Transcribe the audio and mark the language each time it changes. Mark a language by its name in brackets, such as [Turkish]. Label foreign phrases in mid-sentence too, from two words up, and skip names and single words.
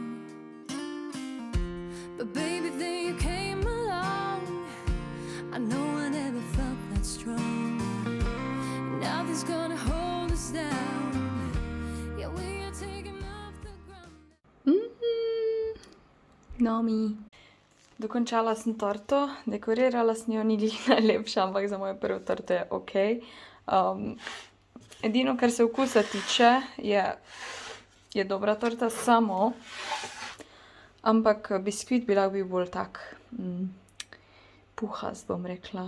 [English] But baby, then you came along. I know I never felt that strong. Nothing's gonna hold us down. Yeah, we are taking off the ground. [Slovenian] Nomi. Dokončala sem torto, dekorirala sem jo, ni glih najlepša, ampak za mojo prvo torto je ok. Edino, kar se okusa tiče, je dobra torta samo, ampak biskvit bi lahko bil bolj tak puhast, bom rekla.